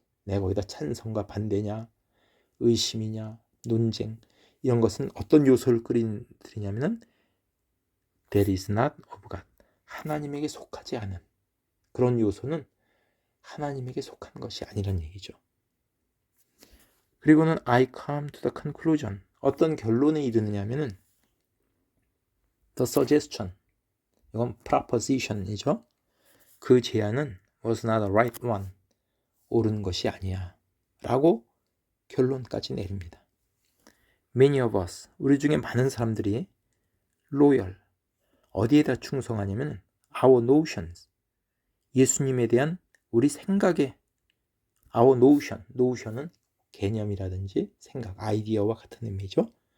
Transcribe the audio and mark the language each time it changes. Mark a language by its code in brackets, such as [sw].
[ko] 내가 거기다 찬성과 반대냐, 의심이냐, 논쟁, 이런 것은 어떤 요소를 끌어들이냐면은 [en] That is not of God, [ko] 하나님에게 속하지 않은 그런 요소는 하나님에게 속한 것이 아니란 얘기죠. 그리고는 [en] I come to the conclusion, [ko] 어떤 결론에 이르느냐면은 [en] the suggestion, [ko] 이건 proposition이죠. 그 제안은 [en] was not the right one, [ko] 옳은 것이 아니야 라고 결론까지 내립니다. [en] Many of us, [ko] 우리 중에 많은 사람들이 loyal, 어디에다 충성하냐면 [en] our notions, [ko] 예수님에 대한 우리 생각에, our notion은 개념이라든지 생각, 아이디어와 같은 의미죠.